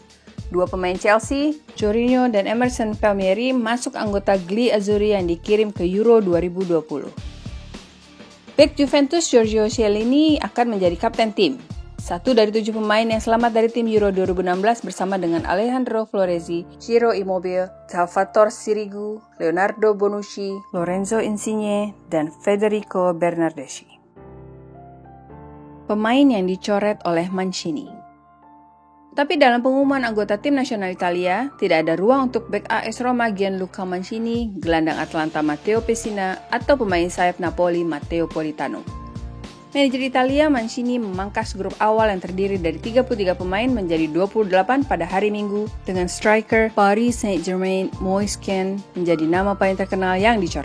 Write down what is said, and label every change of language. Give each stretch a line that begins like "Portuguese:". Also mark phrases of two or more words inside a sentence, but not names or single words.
Indonesian: 2 pemain Chelsea, Jorginho dan Emerson Palmieri masuk anggota Gli Azzurri yang dikirim ke Euro 2020. Bek Juventus Giorgio Chiellini akan menjadi kapten tim. 1 dari 7 pemain yang selamat dari tim Euro 2016 bersama dengan Alejandro Floresi, Ciro Immobile, Salvatore Sirigu, Leonardo Bonucci, Lorenzo Insigne, dan Federico Bernardeschi. Pemain yang dicoret oleh Mancini. Tapi dalam pengumuman anggota tim nasional Italia, tidak ada ruang untuk bek AS Roma Gianluca Mancini, gelandang Atalanta Matteo Pessina, atau pemain sayap Napoli Matteo Politano. Manajer Italia Mancini memangkas grup awal yang terdiri dari 33 pemain menjadi 28 pada hari Minggu dengan striker Paris Saint-Germain Moise Kean menjadi nama paling terkenal yang dicoret.